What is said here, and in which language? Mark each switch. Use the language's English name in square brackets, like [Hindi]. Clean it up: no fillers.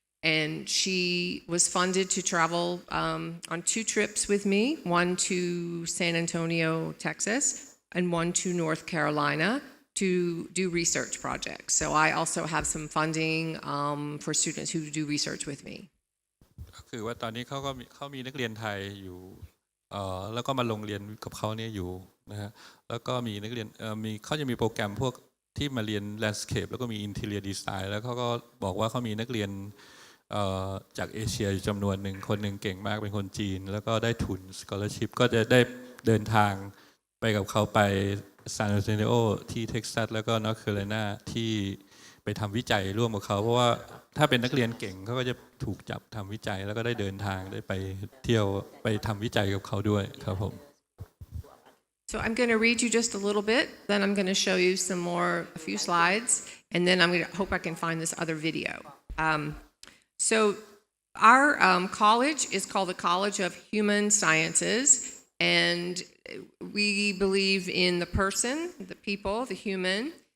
[English] And she was funded to travel on 2 trips with me, one to San Antonio, Texas, and one to North Carolina to do research projects. So I also have some funding for students who do research with me. [Thai] ก็คือว่าตอนนี้เขามีนักเรียนไทยอยู่แล้วก็มาลงเรียนกับเขาเนี่ยอยู่นะฮะแล้วก็มีนักเรียนเขาจะมีโปรแกรมพวกที่มาเรียน landscape แล้วก็มี interior design แล้วเขาก็บอกว่าเขามีนักเรียน จากเอเชียอยู่จำนวนหนึ่งคนหนึ่งเก่งมากเป็นคนจีนแล้วก็ได้ทุน scholarship ก็จะได้เดินทางไปกับเขาไปซานอันโตนิโอที่เท็กซัสแล้วก็นอร์ทแคโรไลนาที่ไปทำวิจัยร่วมกับเขาเพราะว่าถ้าเป็นนักเรียนเก่งเขาก็จะถูกจับทำวิจัยแล้วก็ได้เดินทางได้ไปเที่ยวไปทำวิจัยกับเขาด้วยครับผม [English] So I'm going to read you just a little bit, then I'm going to show you a few slides, and then hope I can find this other video. So our college is called the College of Human Sciences, and we believe in the person, the people, the human.